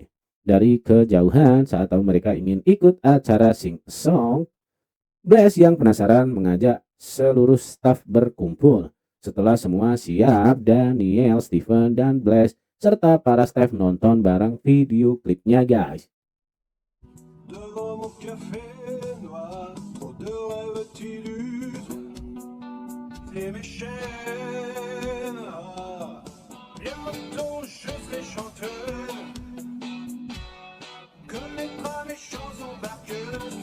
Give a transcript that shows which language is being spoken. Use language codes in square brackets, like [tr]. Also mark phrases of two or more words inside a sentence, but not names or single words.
[id] Dari kejauhan saat tahu mereka ingin ikut acara Sing a Song, Blaze yang penasaran mengajak seluruh staf berkumpul. Setelah semua siap, Daniel, Stephen, dan Blaze serta para staf nonton bareng video klipnya guys. [fr] Devant mon café noir, trop de rêves t'illustrent. Et mes chaînes, bientôt je serai chanteur. Connaîtra mes chansons par cœur.